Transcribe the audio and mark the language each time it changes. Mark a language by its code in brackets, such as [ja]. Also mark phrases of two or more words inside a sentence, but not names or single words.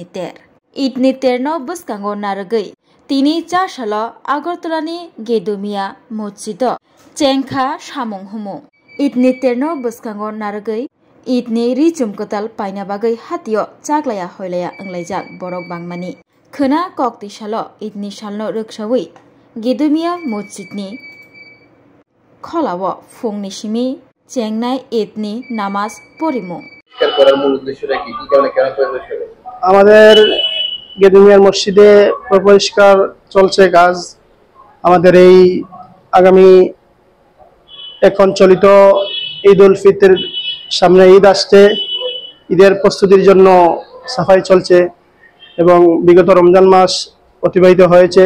[trp] तेर ईदनि तेरनो बुस्कांगो नारगै तिनि चासालो आगरतलानि गेदुमिया मस्जिद चेंखा सामुं हुमुं ईदनि तेरनो बुस्कांगो नारगै ईदनि रिचुम कताल पाइना बागै हातियो चाग्लाया हयलाया अंलायजाक बरक बांमानि खोना कक्तिसालो ईदनि सालनो रोखसावै गेदुमिया मस्जिदनि खलावो फुंनि सिमि चेंनाय ईदनि नामाज परिमुं [bn] আমাদের গেদুমিয়ার মসজিদে পরিষ্কার চলছে কাজ। আমাদের এই আগামী এখন চলিত ঈদ উল ফিতর সামনে ঈদ আসছে, ঈদের প্রস্তুতির জন্য সাফাই চলছে এবং বিগত রমজান মাস অতিবাহিত হয়েছে।